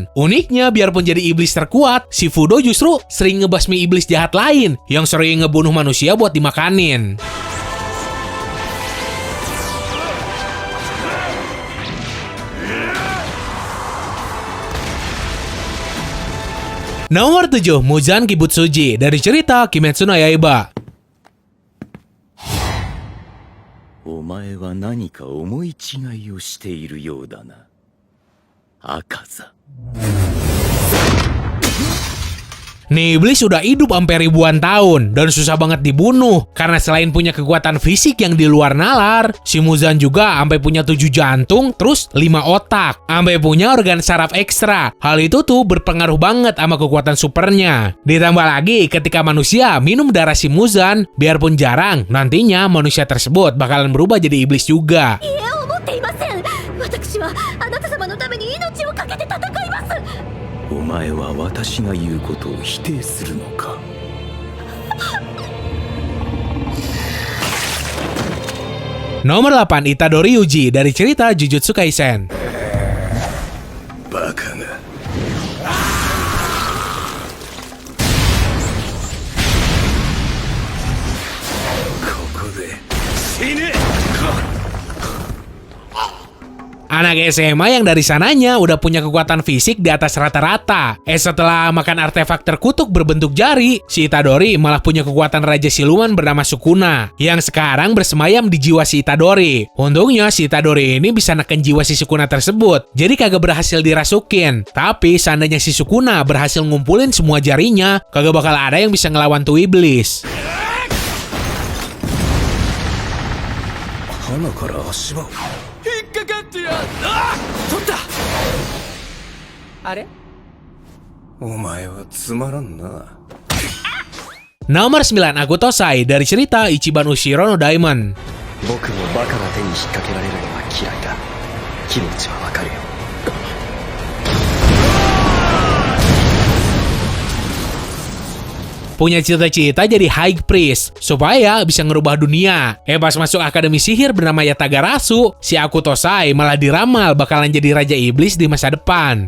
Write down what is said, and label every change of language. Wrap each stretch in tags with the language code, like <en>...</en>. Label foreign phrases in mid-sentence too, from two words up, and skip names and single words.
<id>Uniknya, biarpun jadi iblis terkuat, si Fudo justru sering ngebasmi iblis jahat lain, yang sering ngebunuh manusia buat dimakanin. Nomor 7, Muzan Kibutsuji dari cerita Kimetsu no Yaiba.</id> <ja>お前は何か思い違いをしているようだな。赤座。</ja> <id>Nih iblis sudah hidup sampai ribuan tahun dan susah banget dibunuh karena selain punya kekuatan fisik yang di luar nalar, si Muzan juga sampai punya 7 jantung, terus 5 otak, sampai punya organ saraf ekstra. Hal itu tuh berpengaruh banget sama kekuatan supernya. Ditambah lagi ketika manusia minum darah si Muzan, biarpun jarang, nantinya manusia tersebut bakalan berubah jadi iblis juga.</id> <ja>私はあなた様のために命を懸けて戦います。お前は私が言うことを否定するのか。</ja> <id>Nomor 8, Itadori Yuji dari cerita Jujutsu Kaisen.</id> <ja>バカが。ここで死ね。</ja> <id>Anak SMA yang dari sananya udah punya kekuatan fisik di atas rata-rata. Setelah makan artefak terkutuk berbentuk jari, si Itadori malah punya kekuatan Raja Siluman bernama Sukuna, yang sekarang bersemayam di jiwa si Itadori. Untungnya si Itadori ini bisa neken jiwa si Sukuna tersebut, jadi kagak berhasil dirasukin. Tapi seandainya si Sukuna berhasil ngumpulin semua jarinya, kagak bakal ada yang bisa ngelawan tuh iblis.</id> <ja>鼻から足場。引っかかってや。ああ、取った。あれ？お前はつまらんな。</ja> <id>Nomor 9, Agutosai dari cerita Ichiban Ushiro no Daimon.</id> <ja>僕もバカな手に引っ掛けられるのは嫌いだ。気持ちはわかるよ。</ja> <id>Punya cita-cita jadi</id> <en>High Priest</en> <id>supaya bisa ngerubah dunia. Pas masuk akademi sihir bernama Yatagarasu, si Agutosai malah diramal bakalan jadi Raja Iblis di masa depan.</id>